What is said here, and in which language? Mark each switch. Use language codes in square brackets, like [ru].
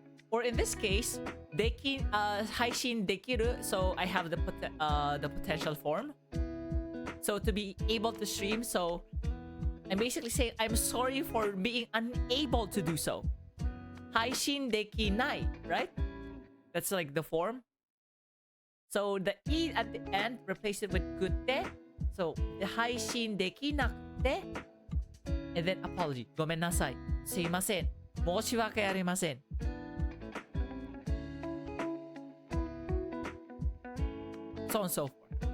[en] Or in this case, 配信できる, so I have the potential form. So to be able to stream, so I'm basically saying I'm sorry for being unable to do so. [ja] 配信できない, right? [en] That's like the form. So the E at the end, replace it with kute. So, で配信できなくて and then apology ごめんなさいすいません申し訳ありません so on and so forth.